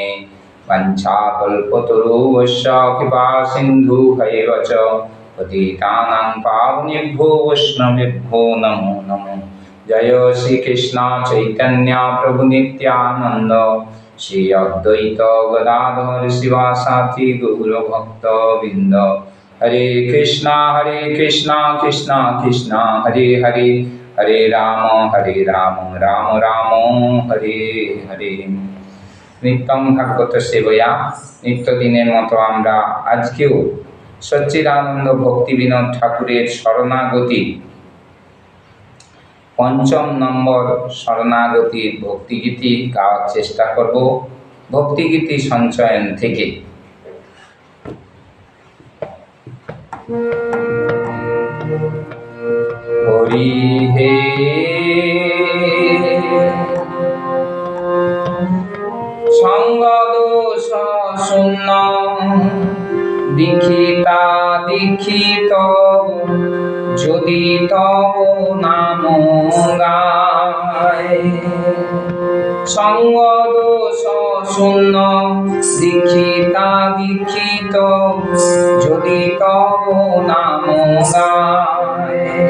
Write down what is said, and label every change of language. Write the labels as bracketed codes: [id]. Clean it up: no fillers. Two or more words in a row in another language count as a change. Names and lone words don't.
[sa] वंशाकल्पतरुश्च कृपा सिन्धुभैव च पतितानां पावनेभ्यो वैष्णवेभ्यो नमो नमो। जय श्री कृष्ण चैतन्य प्रभु नित्यानंद श्री अद्वैत गदाधर शिवासादि गौरभक्तवृंद। हरे कृष्णा कृष्णा कृष्णा हरे हरे, हरे राम राम राम हरे हरे। नित्यम भागवत सेवया [bn] নিত্য দিনের মতো আমরা আজকেও সচ্চিদানন্দ ভক্তি বিনোদ ঠাকুরের শরণাগতি পঞ্চম নম্বর শরণাগতির ভক্তিগীতি গাওয়ার চেষ্টা করব ভক্তিগীতি সঞ্চয়ন থেকে। হরি হে সঙ্গ দোষ শূন্য দীক্ষিতা দীক্ষিত যদি তব নাম গায়। সঙ্গ দোষ শূন্য দীক্ষিতা দীক্ষিত যদি তব নাম গায়।